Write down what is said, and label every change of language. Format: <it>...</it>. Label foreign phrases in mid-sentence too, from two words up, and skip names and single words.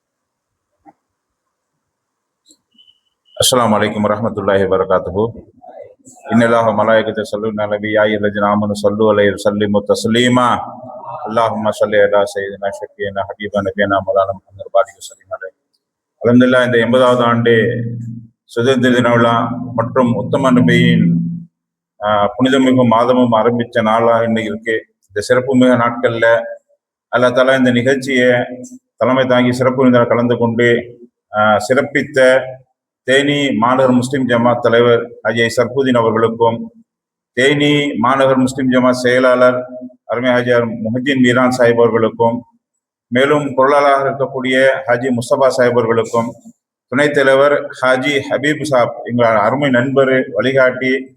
<ar>السلام عليكم ورحمة الله وبركاته. إن الله وملائكته يصلون على النبي يا أيها الذين آمنوا صلوا عليه وسلموا تسليما اللهم صل على سيدنا شفيعنا حبيبنا نبينا مولانا محمد وبارك وسلم عليه.</ar> <ta>அல்ஹம்துலில்லாஹ், இந்த 80வது ஆண்டு சுதந்திர தின விழா மற்றும் உத்தம நபியின் புனிதமிகு மாதமும் ஆரம்பித்த நாளாக இன்னைக்கு இருக்கு. இந்த சிறப்பு மிக நாட்கள்ல</ta> <ar>الله تعالى</ar> <ta>இந்த நிகழ்ச்சியை தலைமை தாங்கி சிறப்பு விருந்தினர் கலந்து கொண்டு சிறப்பித்த தேனி மாநகர் முஸ்லிம் ஜமாத் தலைவர் ஹஜி சர்புதீன் அவர்களுக்கும், தேனி மாநகர் முஸ்லிம் ஜமாத் செயலாளர் அருமை ஹாஜியார் முஹிதீன் மீரான் சாஹிப் அவர்களுக்கும், மேலும் பொருளாளராக இருக்கக்கூடிய ஹாஜி முஸ்தபா சாஹிப் அவர்களுக்கும், துணைத் தலைவர் ஹாஜி ஹபீப் சாப், எங்கள் அருமை நண்பர், வழிகாட்டி,</ta>